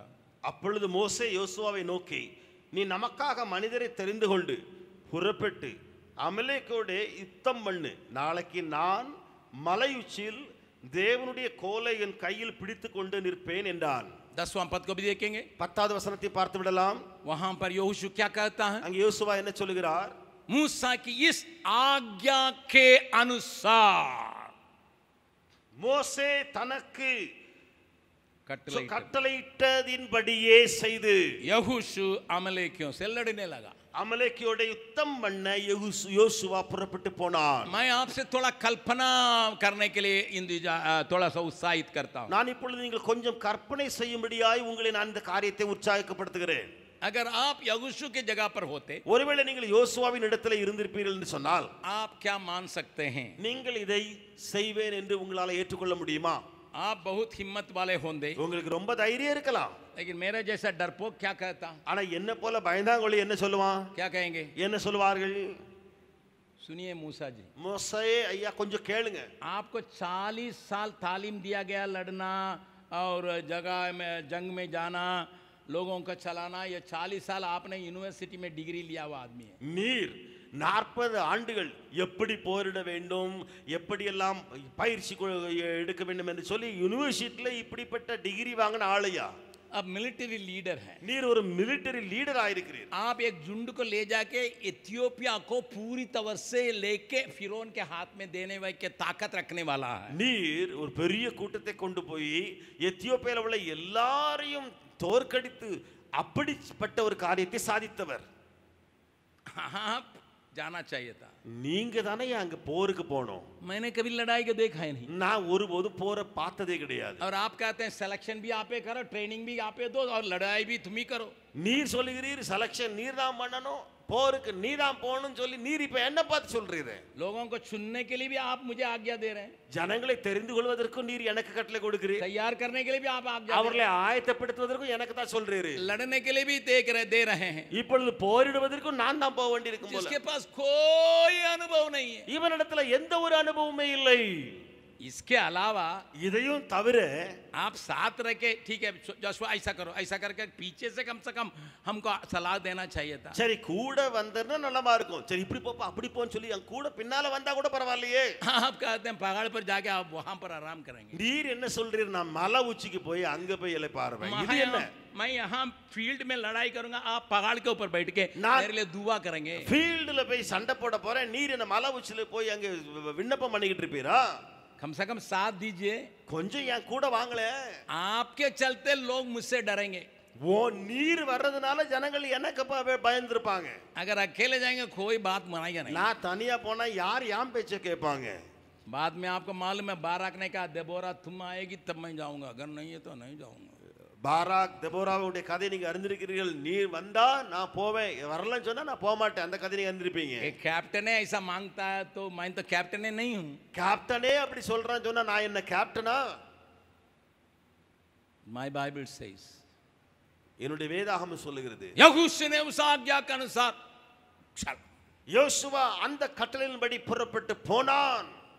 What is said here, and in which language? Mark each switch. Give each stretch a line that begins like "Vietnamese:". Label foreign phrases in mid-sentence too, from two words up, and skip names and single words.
Tamil: அப்பொழுது மோசே யோசுவாவை நோக்கி, நீ நமக்காக மனிதரை தெரிந்து கொண்டு புறப்பட்டு அமலேக்கோட யுத்தம் பண்ணு. நாளைக்கு நான் மலை உச்சியில் தேவனுடைய கோலை என் கையில் பிடித்து கொண்டு நிற்பேன் என்றான்।
Hindi: 10वां पद को भी देखेंगे।
Tamil: 10வது வசனத்தை பார்த்து விடலாம்।
Hindi: वहां पर यहोशू क्या कहता है?
Tamil: அங்கே யோசுவா என்ன சொல்லுகிறார்?
Hindi: मूसा की इस आज्ञा के अनुसार
Tamil: மோசே தனக்கு कटले கட்டளையிட்டதின்படியே செய்து
Hindi: यहोशू अमलेकियों से लड़ने लगा।
Tamil: அமலேக்கியோட யுத்தம் பண்ண யோசுவா புறப்பட்டு போனான்।
Hindi: मैं आपसे थोड़ा कल्पना करने के लिए थोड़ा सा उत्साहित करता हूं।
Tamil: நான் இப்பொழுது நீங்கள் கொஞ்சம் கற்பனை செய்யும்படியாய் உங்களை நான் இந்த காரியத்தை உற்சாகப்படுத்துகிறேன்।
Hindi: अगर आप यहोशू के जगह पर होते,
Tamil: ஒருவேளை நீங்கள் யோசுவாவின் இடத்துல இருந்திருப்பீர்கள் என்று சொன்னால்
Hindi: आप क्या मान सकते हैं?
Tamil: நீங்கள் இதை செய்வேன் என்று உங்களால ஏற்றுக்கொள்ள முடியுமா?
Hindi: आप बहुत हिम्मत वाले होंगे,
Tamil: உங்களுக்கு ரொம்ப தைரியம் இருக்கலாம்।
Hindi: लेकिन मेरा जैसा डरपोक क्या कहता?
Tamil: ஆனா என்ன போல பயந்தாங்கொழி என்ன சொல்லுவான்?
Hindi: क्या कहेंगे?
Tamil: என்ன சொல்வார்கள்?
Hindi: सुनिए मूसा जी,
Tamil: மோசே ஐயா கொஞ்சம் கேளுங்க।
Hindi: आपको 40 साल तालीम दिया गया लड़ना और जगह में जंग में जाना, लोगों का चलाना। ये 40 साल आपने यूनिवर्सिटी में डिग्री लिया हुआ आदमी है।
Tamil: நீர் 40 ஆண்டுகள் எப்படி போரிட வேண்டும், எப்படியெல்லாம் பயிற்சி எடுக்க வேண்டும் என்று சொல்லி யூனிவர்சிட்டியில இப்படிப்பட்ட டிகிரி வாங்கின ஆளையா?
Hindi: अब
English: military leader
Hindi: है।
Tamil: நீர் ஒரு
English: military leader
Tamil: ஆயிருக்கிறீர்।
Hindi: आप एक झुंड को ले जाके इथियोपिया को पूरी तरह से लेके फिरौन के हाथ में देने वाले के ताकत रखने वाला है।
Tamil: நீர் ஒரு பெரிய கூட்டத்தை கொண்டு போய் எத்தியோப்பியாவில் உள்ள எல்லாரையும் தோற்கடித்து அப்படிப்பட்ட ஒரு காரியத்தை சாதித்தவர்।
Hindi: आप जाना चाहिए था।
Tamil: நீங்க தானே அங்க போருக்கு போனோம்।
Hindi: मैंने कभी लड़ाई को देखा ही नहीं।
Tamil: நான் ஒருபோது போரை பார்த்ததே கிடையாது।
Hindi: और आप कहते हैं सिलेक्शन भी आपे करो, ट्रेनिंग भी आपे दो और लड़ाई भी तुम ही करो।
Tamil: நீர் சொல்லுகிறீர் செலக்ஷன் நீர் தான் பண்ணணும், போருக்கு நீ தான் போகணும்னு சொல்லி நீர் இப்ப என்ன பார்த்து சொல்றீங்க?
Hindi: लोगों को चुनने के लिए भी आप मुझे आज्ञा दे रहे हैं।
Tamil: ஜனங்களை தெரிந்து கொள்வதற்கும் நீர் எனக்கு கட்டளை கொடுக்கிறீர்।
Hindi: तैयार करने के लिए भी आप आज्ञा
Tamil: அவர்களை ஆயத்தப்படுத்துவதற்கும் எனக்கு தான் சொல்றீர்।
Hindi: लड़ने के लिए भी दे रहे हैं।
Tamil: இப்பொழுது போரிடுவதற்கும் நான் தான் போக வேண்டியிருக்கும் போல।
Hindi: जिसके पास कोई अनुभव नहीं है,
Tamil: இவனிடத்துல எந்த ஒரு அனுபவமே இல்லை।
Hindi: इसके अलावा
Tamil: இதையும் தவிர
Hindi: आप साथ रह के, ठीक है जोशुआ ऐसा करो, ऐसा करके पीछे से कम हमको सलाह देना चाहिए था।
Tamil: சரி கூட வந்தா நல்லமா இருக்கும்। சரி இப்படி போப்பா அப்படி போன்னு சொல்லி என் கூட பின்னால வந்தா கூட பரவாயில்லையே।
Hindi: आप कहते हैं पहाड़ पर जाके आप वहां पर आराम करेंगे।
Tamil: நீர் என்ன சொல்றீர்? நான் மலை உச்சிக்கு போய் அங்க போய் இளைப்பாறுவேன்। இது என்ன?
Hindi: मैं यहाँ फील्ड में लड़ाई करूंगा, आप पहाड़ के ऊपर बैठ के मेरे लिए दुआ करेंगे।
Tamil: ஃபீல்ட்ல போய் சண்டை போட போறேன், நீர் என்ன மலை உச்சில போய் அங்க விண்ணப்பம் பண்ணிக்கிட்டு இருப்பீரா?
Hindi: कम से कम साथ दीजिए।
Tamil: கொஞ்சம் என் கூட வாங்களே।
Hindi: आपके चलते लोग मुझसे डरेंगे।
Tamil: ஓ நீர் வர்றதுனால ஜனங்கள் எனக்கு பயந்துருப்பாங்க।
Hindi: अगर अकेले जाएंगे कोई बात मानेगा नहीं।
Tamil: நான் தனியா போனா யார் யாம் பேச்ச கேட்பாங்க?
Hindi: बाद में आपको मालूम है बाराक ने कहा, देबोरा तुम आएगी तब मैं जाऊंगा, अगर नहीं है तो नहीं जाऊंगा।
Tamil: பாராக் தெபோராவுடைய கதை நீங்க அறிந்திருக்கிறீர்கள்। நீர் வந்தா நான் போவேன், வரலன்னு சொன்னா நான் போக மாட்டேன்। அந்த கதை நீங்க அறிந்திருப்பீங்க।
Hindi: एक कैप्टन है ऐसा मांगता है तो मैं तो कैप्टन नहीं हूं।
Tamil: கேப்டனே அப்படி சொல்றான்னு சொன்னா நான் என்ன கேப்டனா?
English: My Bible says,
Tamil: என்னுடைய வேதாகமம் சொல்லுகிறது,
Hindi: यहोशू ने उस आज्ञा के अनुसार चल।
Tamil: யோசுவா அந்த கட்டளையின்படி புறப்பட்டு போனான்।